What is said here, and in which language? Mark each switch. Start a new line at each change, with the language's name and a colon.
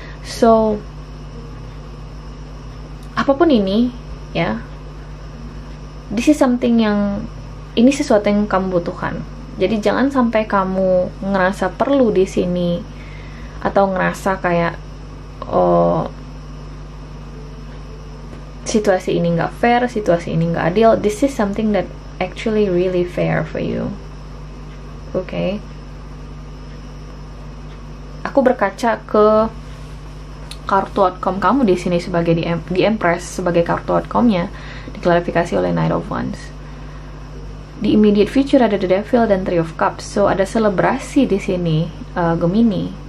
Indonesian: So apapun ini ya,
English: this is something
Indonesian: ini sesuatu yang kamu butuhkan. Jadi jangan sampai kamu ngerasa perlu di sini atau ngerasa kayak situasi ini nggak fair, situasi ini nggak adil.
English: This is something that actually really fair for you. Okay?
Indonesian: Aku berkaca ke kartu outcome kamu di sini sebagai di Empress, sebagai kartu outcome-nya diklarifikasi oleh Knight of Wands. Di
English: immediate future
Indonesian: ada The Devil dan Three of Cups. So ada selebrasi di sini, Gemini.